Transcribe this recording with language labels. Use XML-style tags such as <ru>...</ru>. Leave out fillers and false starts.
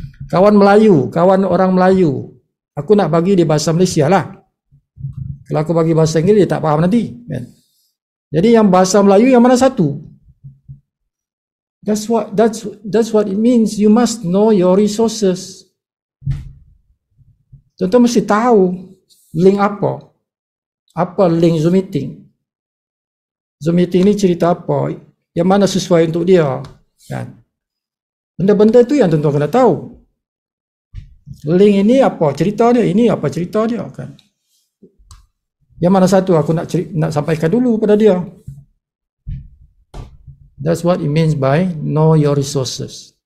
<ms>Kawan Melayu, kawan orang Melayu, aku nak bagi dia bahasa Malaysia lah. Kalau aku bagi bahasa Inggeris, dia tak faham nanti. Kan? Jadi yang bahasa Melayu yang mana satu?</ms> <en>That's what it means. You must know your resources.</en> <ms>Tuan-tuan mesti tahu link apa. Apa link Zoom meeting? Zoom meeting ni cerita apa? Yang mana sesuai untuk dia? Kan? Benda-benda tu yang tuan-tuan kena tahu. Link ini apa cerita dia, ini apa cerita dia kan. Yang mana satu aku nak sampaikan dulu pada dia.</ms> <en>That's what it means by know your resources.</en>